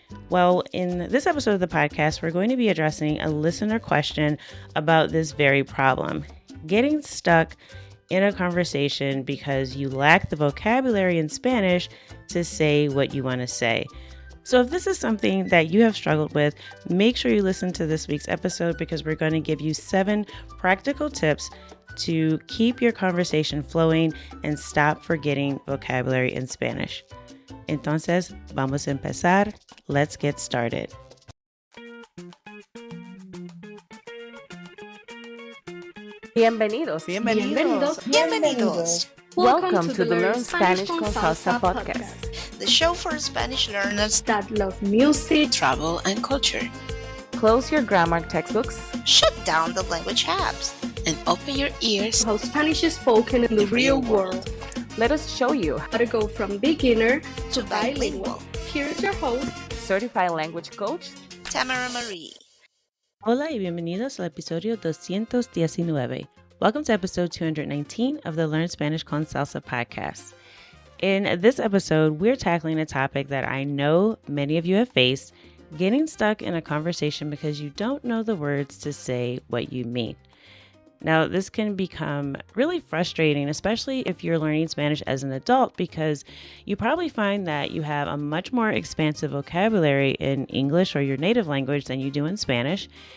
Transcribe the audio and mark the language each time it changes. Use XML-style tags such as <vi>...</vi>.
<en>Well, in this episode of the podcast, we're going to be addressing a listener question about this very problem: getting stuck in a conversation because you lack the vocabulary in Spanish to say what you want to say. So if this is something that you have struggled with, make sure you listen to this week's episode because we're going to give you 7 practical tips to keep your conversation flowing and stop forgetting vocabulary in Spanish.</en> <es>Entonces, vamos a empezar.</es> <en>Let's get started.</en> <es>Bienvenidos. Bienvenidos.</es> <en>Welcome to the Learn Spanish con Salsa podcast, the show for Spanish learners that love music, travel, and culture. Close your grammar textbooks, Shut down the language apps, and open your ears how Spanish is spoken in the real world. Let us show you How to go from beginner to bilingual. Here's your host, certified language coach, Tamara Marie.</en> <es>Hola y bienvenidos al episodio 219.</es> <en>Welcome to episode 219 of the Learn Spanish con Salsa podcast. In this episode, we're tackling a topic that I know many of you have faced: getting stuck in a conversation because you don't know the words to say what you mean. Now, this can become really frustrating, especially if you're learning Spanish as an adult, because you probably find that you have a much more expansive vocabulary in English or your native language than you do in Spanish.</en>